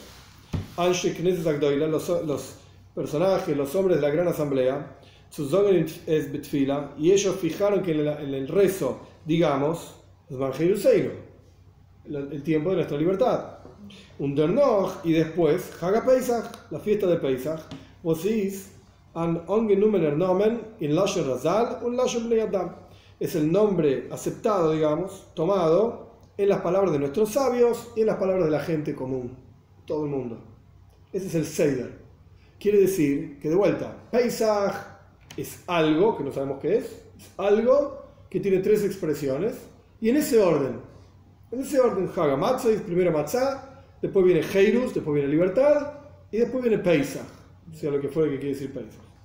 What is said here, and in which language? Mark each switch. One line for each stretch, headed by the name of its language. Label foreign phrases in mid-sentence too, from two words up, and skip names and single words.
Hebrew: אנשי כנסת הגדולה,
Spanish: los personajes, los hombres de la gran asamblea, es betfila, y ellos fijaron que en el rezo, digamos, el tiempo de nuestra libertad.
Yiddish: Undernoch
Spanish: y después Chag HaPesach, la fiesta de Pesach,
Yiddish: ס'איז אַן אָנגענומענער נאָמען אין לשון חז״ל און לשון בני אדם.
Spanish: Es el nombre aceptado, digamos, tomado en las palabras de nuestros sabios y en las palabras de la gente común, todo el mundo. Ese es el Seider. Quiere decir que, de vuelta, Pesach es algo que no sabemos qué es algo que tiene 3 expresiones, y en ese orden, Chag HaMatzot, primero Matzah, después viene Heirus, después viene libertad, y después viene Pesach, o sea, lo que fue que quiere decir Pesach.